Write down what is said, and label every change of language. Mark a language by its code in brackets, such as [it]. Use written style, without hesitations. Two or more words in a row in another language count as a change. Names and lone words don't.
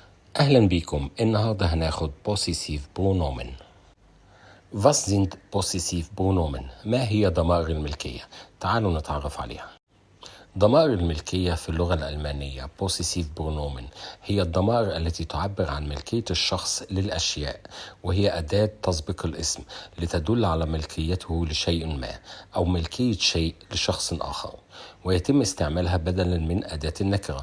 [ar] أهلا بيكم. النهاردة هناخد [de] possessive pronomen. Was sind possessive pronomen؟ [ar] ما هي ضمائر الملكية؟ تعالوا نتعرف عليها. ضمائر الملكية في اللغة الألمانية [de] possessive pronomen [ar] هي الضمائر التي تعبر عن ملكية الشخص للأشياء، وهي أداة تسبق الاسم لتدل على ملكيته لشيء ما أو ملكية شيء لشخص آخر، ويتم استعمالها بدلا من أداة النكرة.